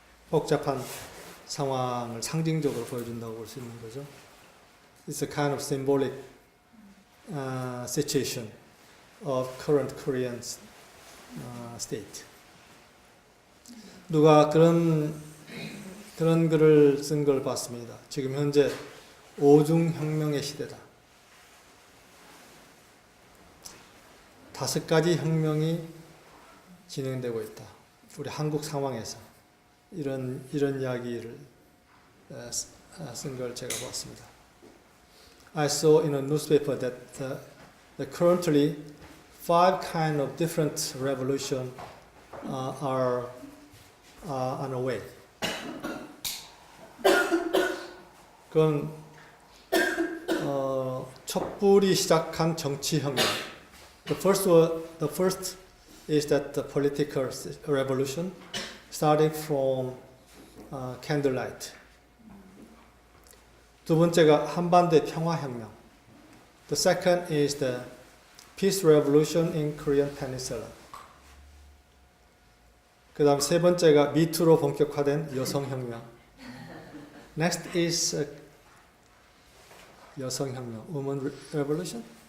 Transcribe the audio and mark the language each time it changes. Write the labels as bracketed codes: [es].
[ko] 복잡한 상황을 상징적으로 보여준다고 볼 수 있는 거죠. [en] It's a kind of symbolic situation of current Korean state. [ko] 누가 그런 글을 쓴 걸 봤습니다. 지금 현재 오중혁명의 시대다. 5가지 혁명이 진행되고 있다. 우리 한국 상황에서 이런 이야기를 쓴 걸 제가 봤습니다. [en] I saw in a newspaper that currently 5 kind of different revolution are on the way. [ko] 그건 촛불이 시작한 정치혁명. [en] The first is that the political revolution, starting from candlelight. [ko] 두 번째가 한반도의 평화혁명. [en] The second is the peace revolution in Korean Peninsula. [ko] 그 다음 세 번째가 미투로 본격화된 여성혁명. [en] Next is 여성혁명, woman revolution.